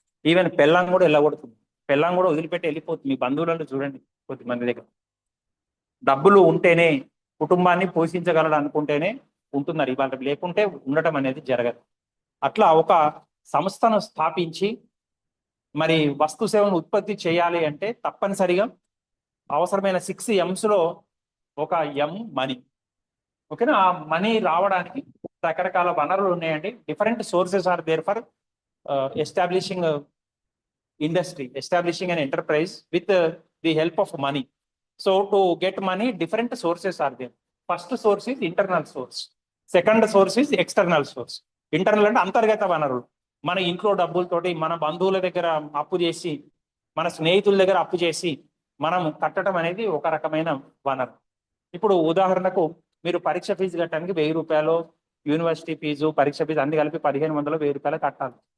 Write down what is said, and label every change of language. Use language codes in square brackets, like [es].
[te] Even పెళ్ళాం కూడా వెళ్ళగొడుతుంది, పెళ్ళాం కూడా వదిలిపెట్టి వెళ్ళిపోతుంది. మీ బంధువులను చూడండి, కొద్దిమంది దగ్గర డబ్బులు ఉంటేనే కుటుంబాన్ని పోషించగలడు అనుకుంటేనే ఉంటున్నారు ఇవాళ, లేకుంటే ఉండటం అనేది జరగదు. అట్లా ఒక సంస్థను స్థాపించి మరి వస్తు సేవను ఉత్పత్తి చేయాలి అంటే తప్పనిసరిగా అవసరమైన 6 ఎమ్స్ లో ఒక ఎమ్ మనీ. ఓకేనా? ఆ మనీ రావడానికి రకరకాల వనరులు ఉన్నాయండి. [en] Different sources are there for establishing industry, establishing an enterprise with the help of money. So to get money, different sources are there. First source is internal source, second source is external source. [te] Internal అంటే అంతర్గత వనరులు, మన ఇంట్లో డబ్బులతోటి, మన బంధువుల దగ్గర అప్పు చేసి, మన స్నేహితుల దగ్గర అప్పు చేసి మనం కట్టడం అనేది ఒక రకమైన వనరు. ఇప్పుడు ఉదాహరణకు మీరు పరీక్ష ఫీజు కట్టడానికి 1000 రూపాయలు, యూనివర్సిటీ ఫీజు, పరీక్ష ఫీజు అన్ని కలిపి 1500, 1000 రూపాయలు కట్టాలి.